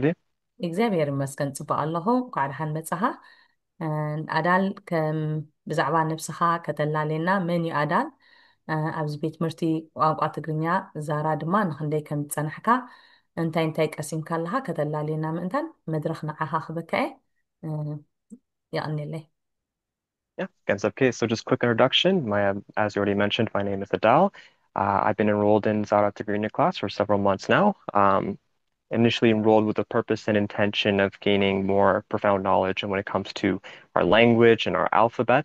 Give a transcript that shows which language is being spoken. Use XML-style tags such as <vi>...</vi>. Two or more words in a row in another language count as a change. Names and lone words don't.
<ti>እግዚኣብሔር ይመስገን ፅቡቅ ኣለኹ። እንኳዕ ደሓን መፅኻ። ኣዳል ከም ብዛዕባ ነብስኻ ከተላለየና መን እዩ ኣዳል? ኣብዚ ቤት ትምህርቲ ቋንቋ ትግርኛ ዛራ ድማ ንክንደይ ከም ዝፀናሕካ እንታይ እንታይ ቀሲምካ ኣለካ ከተላለየና ምእንታን መድረክ ንዓኻ ክበካ እየ ይቕኒለይ።</ti> <en>Yeah, against okay. So just quick introduction. As you already mentioned, my name is Adal. I've been enrolled in Zara Tigrigna class for several months now. Initially enrolled with the purpose and intention of gaining more profound knowledge and when it comes to our language and our alphabet.</en>